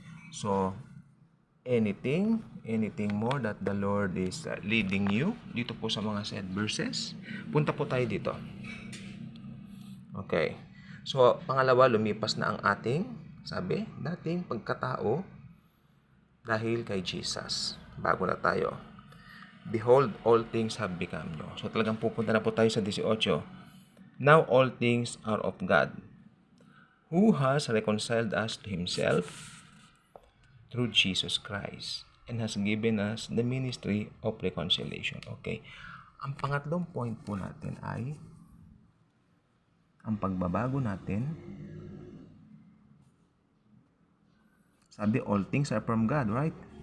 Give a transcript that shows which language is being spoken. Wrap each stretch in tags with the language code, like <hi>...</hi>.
<en>So, anything more that the Lord is leading you</en> <tl>dito po sa mga</tl> <en>said verses.</en> <tl>Punta po tayo dito.</tl> <en>Okay.</en> <tl>So, pangalawa, lumipas na ang ating, sabi, dating pagkatao dahil kay Jesus. Bago na tayo.</tl> <en>Behold, all things have become new. So,</en> <tl>talagang pupunta na po tayo sa 18.</tl> <en>Now, all things are of God, who has reconciled us to Himself through Jesus Christ and has given us the ministry of reconciliation. Okay.</en> <tl>Ang pangatlong point po natin ay ang pagbabago natin.</tl> <en>Sabi, all things are from God, right?</en>